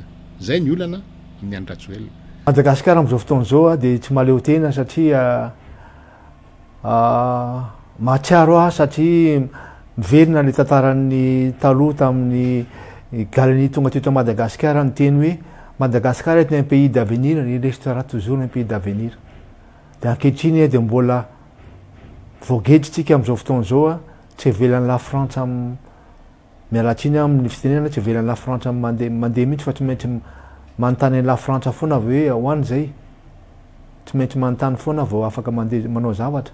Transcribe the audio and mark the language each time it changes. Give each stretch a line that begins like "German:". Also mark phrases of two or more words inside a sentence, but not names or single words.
Malagasy: Zay ny olana amin'ny Andry Rajoelina. Madagasikara amin'izao fotoana izao dia tsy maleo tena satria mahatsiaro aho satria miverina le tantaran'ny taloha tamin'ny galanie tonga teto Madagasikara ny teny hoe Madagasikara
French: est un pays d'avenir, il restera toujours un pays d'avenir.
Malagasy: Dia ankehitriny dia mbola voagedritsika amin'izao fotoana izao tsy hevelan'ny la France mialatsiny amin'ny fitenena, tsy hevelan'ny la France mandeha mihitsy fa tsy maintsy manontany la France foana hoe ahoany zay, tsy maintsy manontany foana vao afaka mandeha manao zavatra.